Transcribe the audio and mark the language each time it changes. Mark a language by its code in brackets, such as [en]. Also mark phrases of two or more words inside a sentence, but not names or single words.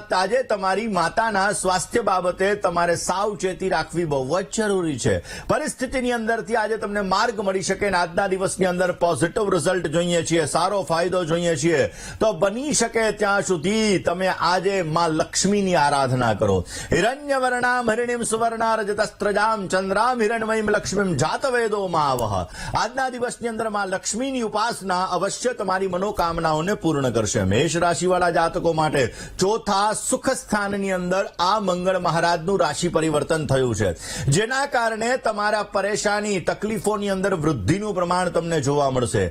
[gu] આજે તમારી માતાના સ્વાસ્થ્ય બાબતે તમારે સાવચેતી રાખવી બહુ જ જરૂરી છે। પરિસ્થિતિની અંદરથી આજે તમને માર્ગ મળી શકે અને આજના દિવસની અંદર પોઝિટિવ રિઝલ્ટ જોઈએ છીએ, સારો ફાયદો જોઈએ છીએ। તો બની શકે ત્યાં સુધી તમે આજે માં લક્ષ્મીની આરાધના करो। [sa] हिरण्यवर्णाम हिरण्यम सुवर्णा रजतस्त्रजाम चंद्राम हिरण्मयीम लक्ष्मीम जातवेदो मावह। [gu] આજના દિવસની અંદર માં લક્ષ્મીની ઉપાસના અવશ્ય તમારી મનોકામનાઓને પૂર્ણ કરશે। મેષ રાશિવાળા જાતકો માટે ચોથા સુખ સ્થાનની અંદર આ મંગળ મહારાજનું રાશિ પરિવર્તન થયું છે, જેના કારણે તમારા પરેશાની તકલીફોની અંદર વૃદ્ધિનું પ્રમાણ તમને જોવા મળશે।